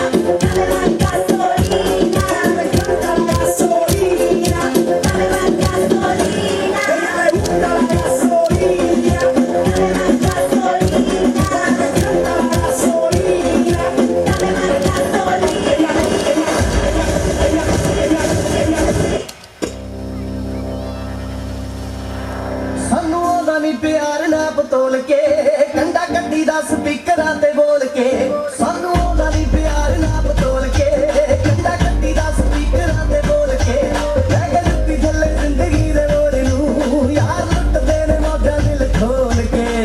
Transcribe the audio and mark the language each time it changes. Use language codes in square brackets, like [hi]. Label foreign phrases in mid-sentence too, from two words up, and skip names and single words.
[es] Dale más gasolina. Me encanta la gasolina. Dale más gasolina. Ella le gusta la gasolina. Dale más gasolina. Me encanta la gasolina. Dale más gasolina. [pa] ਸਾਨੂੰ ਉਹਦਾ ਨੀ ਪਿਆਰ ਨਾ ਪਤੋਲ ਕੇ ਕੰਡਾ ਕੱਢੀ ਦਾ ਸਪੀਕਰਾਂ ਤੇ ਬੋਲ ਕੇ ਸਾਨੂੰ ਉਹਦਾ ਨੀ ਪਿਆਰ ਨਾ ਪਤੋਲ ਕੇ ਕੰਡਾ ਕੱਢੀ ਦਾ ਸਪੀਕਰਾਂ ਤੇ ਬੋਲ ਕੇ ਲੈ ਕੇ ਲੁੱਟੀ ਥੱਲੇ ਜ਼ਿੰਦਗੀ ਦੇ ਮੋੜ ਨੂੰ ਯਾਰ ਲੁੱਟਦੇ ਨੇ ਮੌਜਾਂ ਦਿਲ ਖੋਲ ਕੇ